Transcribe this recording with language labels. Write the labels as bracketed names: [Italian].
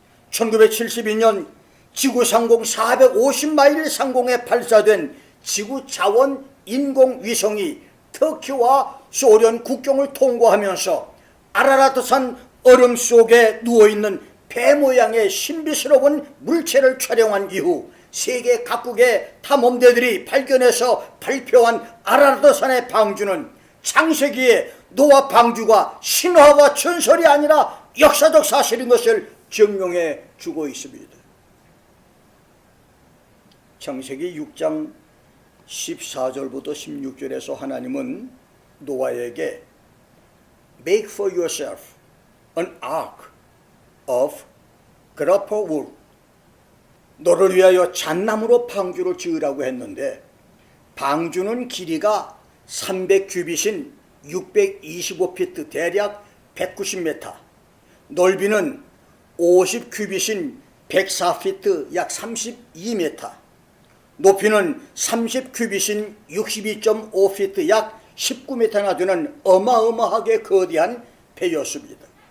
[Korean] 1972년 지구 상공 450마일 상공에 발사된 지구 자원 인공위성이 터키와 소련 국경을 통과하면서 아라라트산 얼음 속에 누워있는 배 모양의 신비스러운 물체를 촬영한 이후 세계 각국의 탐험대들이 발견해서 발표한 아라라트산의 방주는 창세기에 노아 방주가 신화와 전설이 아니라 역사적 사실인 것을 증명해 주고 있습니다. 창세기 6장 14절부터 16절에서 하나님은 노아에게 [English] Make for yourself an ark of grappa wood. [Korean] 너를 위하여 잣나무로 방주를 지으라고 했는데 방주는 길이가 300규빗인 625피트 대략 190m, 넓이는 50규빗인 104피트 약 32m, 높이는 30규빗인 62.5피트 약 19m나 되는 어마어마하게 거대한 배였습니다.